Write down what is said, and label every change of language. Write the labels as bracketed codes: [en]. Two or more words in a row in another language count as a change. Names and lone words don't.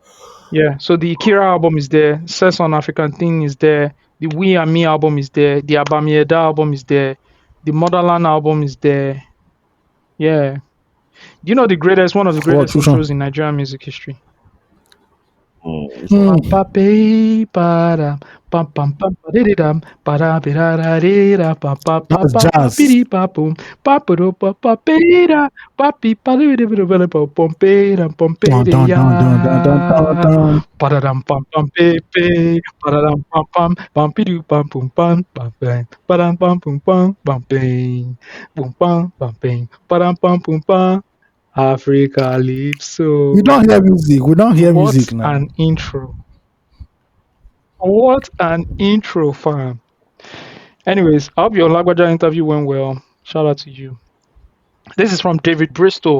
[en] Yeah, so the Kira album is there, Ses on African Thing is there, the We and Me album is there, the Abamieda album is there, the Motherland album is there. Yeah. You know one of the greatest which one? intros in Nigerian music history. Hmm. That's jazz. Dun, dun, dun, dun, dun, dun, dun. Padadam pam pam pe pe, padadam pam pam pam pidu pam pum pam pam bang, padam pam pum pam pam bang, pam bang, padam pam pum pam. Africa Calypso. We don't hear music. We don't hear What music now. an intro. What an intro, fam. Anyways, I hope your Lagbaja interview went well. Shout out to you. This is from David Bristol.